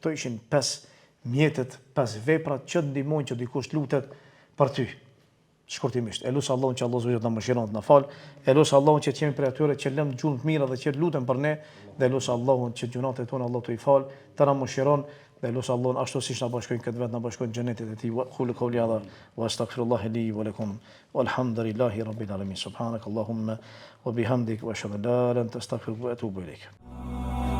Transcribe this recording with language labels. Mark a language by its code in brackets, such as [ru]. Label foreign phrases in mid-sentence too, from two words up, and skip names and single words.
[sq] Këto ishin 5 mjetet, 5 veprat që ndihmojnë që dikush lutet për ty. Shkurtimisht, e lutem Allahun që Allahu zot na mëshiron të na fal, e lutem Allahun që të jemi prej atyre që lëm gjunë të mira dhe që lutem për ne, dhe lutem Allahun që gjunat e tona Allahu të i fal, të na mëshiron, dhe lutem Allahun ashtu siç na bashkojnë këtë vet, na bashkojnë xhenetin e tij. [ar] قل قولي هذا وأستغفر الله لي ولكم والحمد لله رب العالمين. سبحانك اللهم وبحمدك وأشهد أن لا إله إلا أنت أستغفرك وأتوب إليك.